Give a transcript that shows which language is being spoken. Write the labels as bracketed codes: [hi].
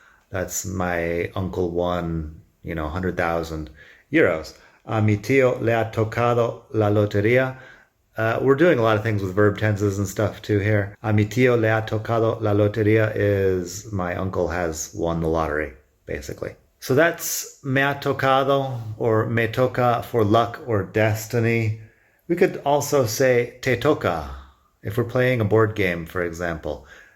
[en] That's my uncle won, 100,000 euros. [es] A mi tío le ha tocado la lotería. [en] We're doing a lot of things with verb tenses and stuff too here. [es] A mi tío le ha tocado la lotería [en] is my uncle has won the lottery, basically. So that's me ha tocado, or me toca for luck or destiny. We could also say te toca if we're playing a board game, for example.